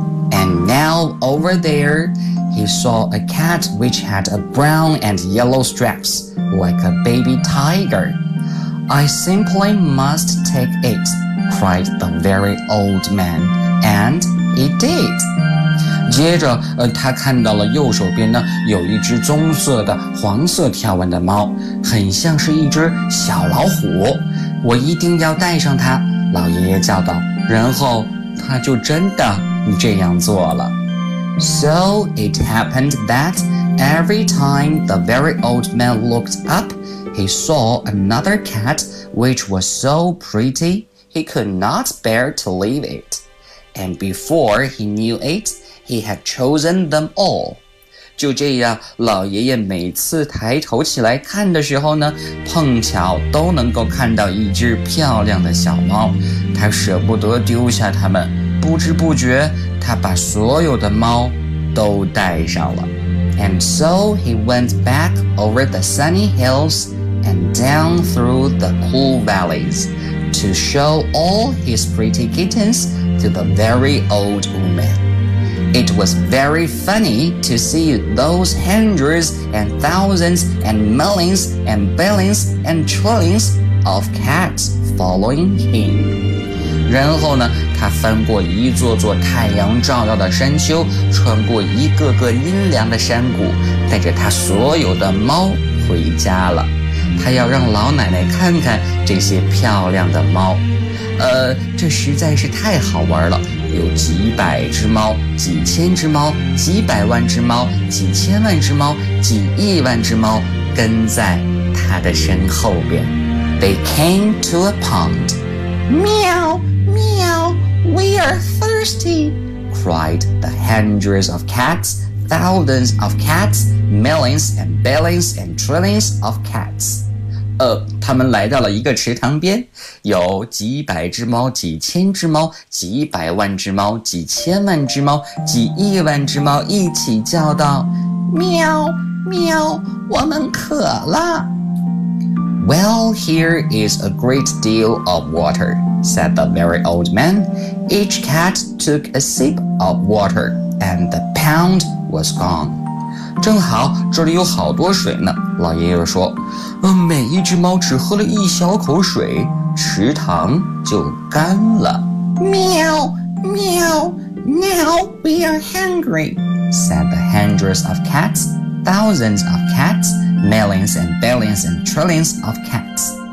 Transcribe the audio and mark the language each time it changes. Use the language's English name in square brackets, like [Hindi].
[English] And now over there, he saw a cat which had a brown and yellow stripes, like a baby tiger. I simply must take it, cried the very old man, and he did. [Chinese] 接着，他看到了右手边呢，有一只棕色的黄色条纹的猫，很像是一只小老虎。我一定要带上它，老爷爷叫道，然后他就真的这样做了。 [English] So it happened that every time the very old man looked up, he saw another cat which was so pretty he could not bear to leave it. And before he knew it, he had chosen them all. [Chinese] 就这样，老爷爷每次抬头起来看的时候呢，碰巧都能够看到一只漂亮的小猫，他舍不得丢下它们，不知不觉，他把所有的猫都带上了。 [English] And so he went back over the sunny hills and down through the cool valleys to show all his pretty kittens to the very old woman. It was very funny to see those hundreds and thousands and millions and billions and trillions of cats following him. [Chinese] 然后呢，他翻过一座座太阳照耀的山丘，穿过一个个阴凉的山谷，带着他所有的猫回家了。他要让老奶奶看看这些漂亮的猫。这实在是太好玩了，有几百只猫，几千只猫，几百万只猫，几千万只猫，几亿万只猫跟在它的身后边。 [English] They came to a pond. Meow, meow, we are thirsty, cried the hundreds of cats, thousands of cats, millions and billions and trillions of cats. [Chinese] 他们来到了一个池塘边，有几百只猫，几千只猫，几百万只猫，几千万只猫，几亿万只猫一起叫道，喵喵，我们渴了。 [English] Well, here is a great deal of water, said the very old man. Each cat took a sip of water, and the pound was gone. [Chinese] 正好这里有好多水呢，老爷爷说，每一只猫只喝了一小口水，池塘就干了。 [English] 喵喵， now we are hungry, said the hundreds of cats, thousands of cats, millions and billions and trillions of cats.